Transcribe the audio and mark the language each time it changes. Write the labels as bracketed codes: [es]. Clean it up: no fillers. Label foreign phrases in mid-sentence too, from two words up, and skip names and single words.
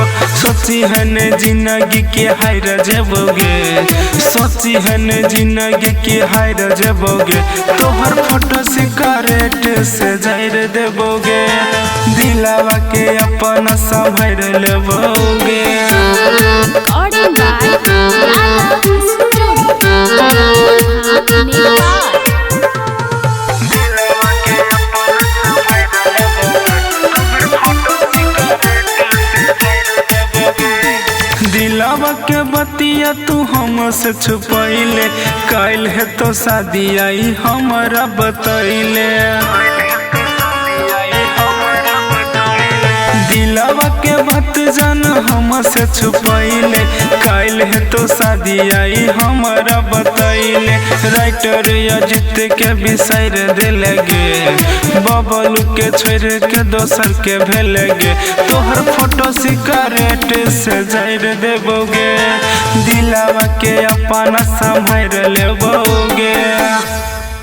[mai] सोची है न जिंदगी के हार जेबोगे, सोची है न जिंदगी के हार जेबोगे, तोहर फोटो सिकरेट से जाइर देबोगे, दिलावा के अपन संभाइर लेबोगे। [en] Recording by Yadav Studio, जनकपुर धाम, नेपाल। [mai] दिलावा के बतिया तू हमसे छुपैले, काल है तो शादी आई हमारा बतैले। दिलावा के बात जान हमसे छुपैले, काल है तो शादी आई हमारा बतैले। राइटर अजित के बिसाइर देलगे, बबलू के छोड़ के दोसर के भेलगे, तोहर फोटो सिकरेट से जाइर देबोगे, दिलावा के अपन संभाइर लेबोगे।